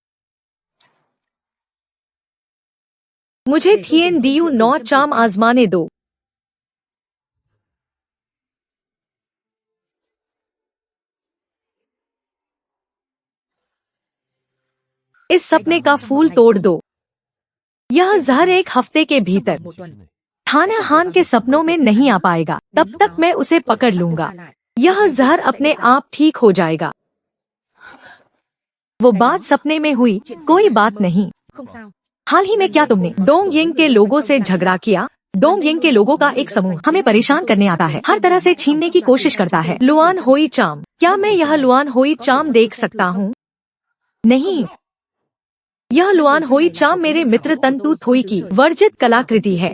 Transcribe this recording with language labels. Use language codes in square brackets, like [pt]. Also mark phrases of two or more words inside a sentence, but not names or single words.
[hi] मुझे थिएन दियू 9 चाम आजमाने दो। इस सपने का फूल तोड़ दो। यह जहर 1 हफ्ते के भीतर [vi] một tuần [hi] थाना हान के सपनों में नहीं आ पाएगा, तब तक मैं उसे पकड़ लूंगा। यह जहर अपने आप ठीक हो जाएगा। वो बात सपने में हुई, कोई बात नहीं। [vi] không sao। [hi] हाल ही में क्या तुमने डोंग यिंग के लोगों से झगड़ा किया? डोंग यिंग के लोगों का एक समूह हमें परेशान करने आता है, हर तरह से छीनने की कोशिश करता है। लुआन होई चाम, क्या मैं यह लुआन होई चाम देख सकता हूँ? नहीं, यह लुआन होई चाम मेरे मित्र तंतु थोई की वर्जित कलाकृति है।